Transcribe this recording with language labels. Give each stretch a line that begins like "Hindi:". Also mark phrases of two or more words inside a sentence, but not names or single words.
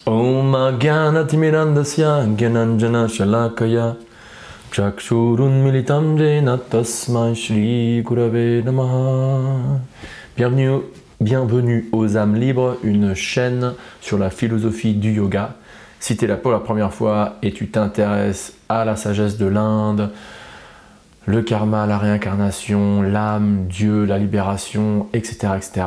Sanskrit: ॐ ज्ञानतिमिरान्धस्य ज्ञानाञ्जन शलाकया चक्षुरुन् मीलितम् जेन तस्मै श्री गुरवे नमः.
French: Bienvenue aux âmes libres, une chaîne sur la philosophie du yoga. Si tu es là pour la première fois et tu t'intéresses à la sagesse de l'Inde, le karma, la réincarnation, l'âme, Dieu, la libération, etc., etc.